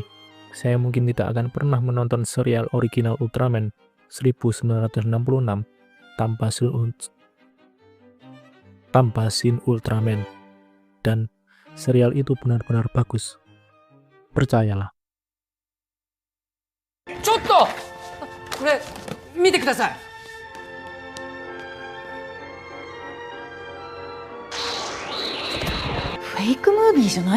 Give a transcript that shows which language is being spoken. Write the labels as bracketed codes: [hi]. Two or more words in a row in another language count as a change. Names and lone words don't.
[id] Saya mungkin tidak akan pernah menonton serial original Ultraman 1966 tanpa Shin Ultraman. Dan serial itu benar-benar bagus. Percayalah. [ja] ちょっとこれ見てください。フェイクムービーじゃないの？